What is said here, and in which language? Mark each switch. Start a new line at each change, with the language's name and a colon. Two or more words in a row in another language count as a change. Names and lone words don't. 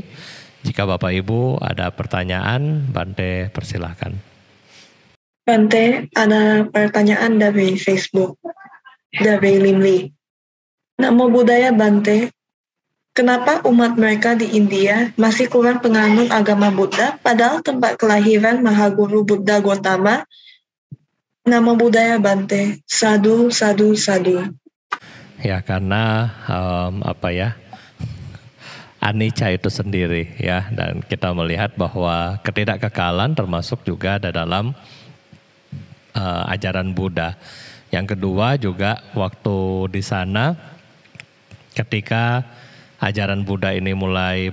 Indonesian: Jika Bapak Ibu ada pertanyaan, Bante persilahkan. Bante, ada pertanyaan dari Facebook, dari Limli.
Pali: Namo Buddhaya Bante,
Indonesian: kenapa umat mereka di India masih kurang penganut agama Buddha, padahal tempat kelahiran Mahaguru Buddha Gautama?
Pali: Namo Buddhaya Bante, sadu, sadu, sadu.
Indonesian: Ya, karena apa ya, anicca itu sendiri ya, dan kita melihat bahwa ketidakkekalan termasuk juga dalam ajaran Buddha. Yang kedua juga waktu di sana ketika ajaran Buddha ini mulai